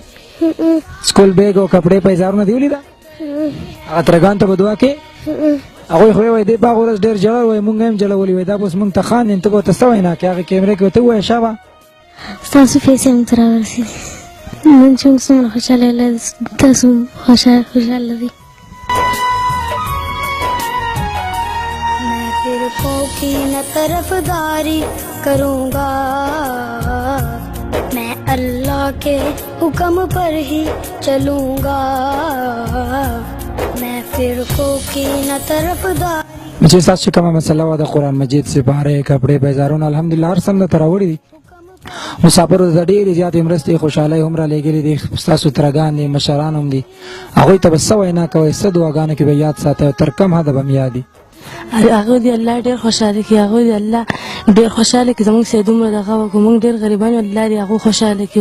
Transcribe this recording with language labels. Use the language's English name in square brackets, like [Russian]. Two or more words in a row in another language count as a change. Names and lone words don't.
[Pashto] سکول بیګ او کپړې پیزارونه دې ولیده هغه ترګانو ته به دعا کوې؟ هغوی خو وایي دې په هغه ورځ ډېر ژړل وایي مونږ هم ژړولي وایي دا به اوس مونږ ته خاندي ته به ورته څه وینا کوې هغې کیمرې کې ورته ووایه شابه ستاسو پیسې هم ته راورسېدې نن چې موږ څومره خوشحاله یو تاسو هم خوشحاله دي. [Urdu] فرقوں کی نہ طرفداری کروں گا، میں اللہ کے حکم پر ہی چلوں گا، میں فرقوں کی نہ طرفداری. [Pashto] چې ستاسو چې کومه مسله وه د قرآن مجید سپارې کپړې پیزارونه الحمدلله هر څه هم درته راوړي دي. مسافرو ته ډېرې زیاتې مرستې خوشحالۍ هم رالیږلي دي، ستاسو ترګان دي مشران هم دي هغوی ته به څه وینا کوئ څه دعاګانو کې به یاد ساتئ او تر کم حده به م یاد دي؟ هغه دی الله ډېر خوشحاله کړي، هغه دی الله ډېر خوشحاله کړي زموږ سره دومره دغه وکړو موږ ډېر غریبان یو الله دې هغه خوشحاله کړي.